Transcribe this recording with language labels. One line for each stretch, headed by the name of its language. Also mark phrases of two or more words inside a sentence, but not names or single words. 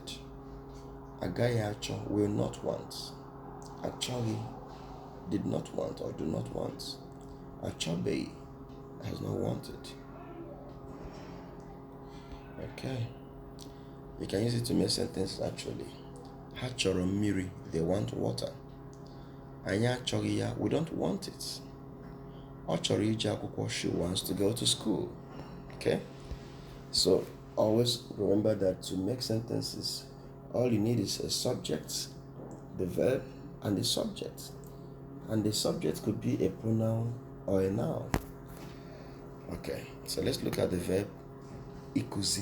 English: Agayacho will not want. Achagi did not want or do not want. Achabe has not wanted. Okay. You can use it to make sentences actually.
Igbo: Ha chọrọ mmiri,
English: they want water.
Igbo: Anyị achọghị ya,
English: we don't want it.
Igbo: Ọ chọrọ ije akwụkwọ,
English: she wants to go to school. Okay? So always remember that to make sentences, all you need is a subject, the verb, and the subject. And the subject could be a pronoun or a noun. Okay, so let's look at the verb IKUZI.